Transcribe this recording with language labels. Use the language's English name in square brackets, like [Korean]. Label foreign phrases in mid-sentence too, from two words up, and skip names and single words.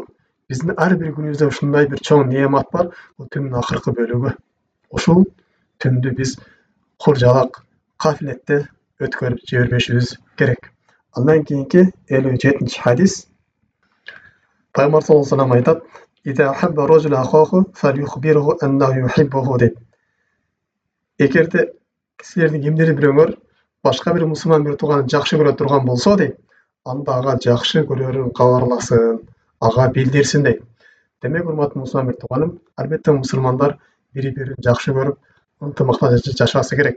[Kyrgyz] Биздин ар бир күнүбүздө ушундай бир чоң неамат бар, бул түндүн акыркы бөлүгү. Ушул түндү биз куржалак, кафилетте өткөрүп жибербешибиз керек. Андан кийинки 57-ci hadis. Пайгамбар [Arabic] صلى الله عليه وسلم [Kyrgyz] айтат: [Arabic] "إذا أحب الرجل أخاه فليخبره أنه يحبه" дейт. [Kyrgyz] Эгерде силердин кимдир бирөөңөр башка бир мусулман бир тууганын жакшы көрө турган болсо дейт, анда ага жакшы көрөрүн кабарласын, ага билдирсин дейт. Демек, урматтуу мусулман бир тууганым, албетте мусулмандар бири-бирин жакшы көрүп, ынтымакта жашасы керек.